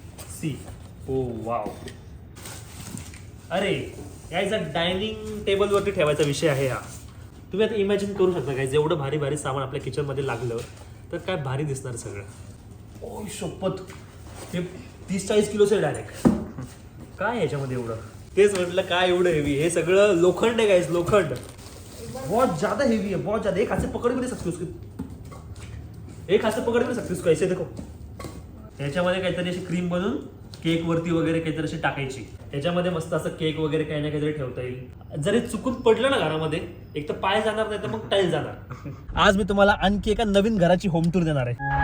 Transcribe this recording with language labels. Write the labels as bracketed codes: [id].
[mr] C ओ wow. अरे guys, dining टेबलवरती ठेवायचा विषय आहे हा. तुम्ही आता इमॅजिन करू शकता गाईज, एवढं भारी भारी सामान आपल्या किचनमध्ये लागलं तर काय भारी दिसणार सगळं. ओ शपथ, हे 30-40 किलोचं आहे डायरेक्ट. काय ह्याच्यामध्ये एवढं, तेच म्हटलं काय एवढं हेवी. हे सगळं लोखंड आहे गाईज, लोखंड. [hi] बहुत ज्यादा हेवी है, बहुत ज्यादा. एक हाथ से पकड़ भी नहीं सकते उसको, एक हाथ से पकड़ भी नहीं सकते उसको. ऐसे देखो, [mr] याच्यामध्ये काहीतरी अशी क्रीम बनवून केक वरती वगैरे काहीतरी अशी टाकायची. याच्यामध्ये मस्त असं केक वगैरे काही ना काहीतरी ठेवता येईल. जरी चुकून पडलं ना घरामध्ये, एक तर पाय जाणार नाही तर मग टाईल जाणार. आज मी तुम्हाला आणखी एका नवीन घराची होम टूर देणार आहे.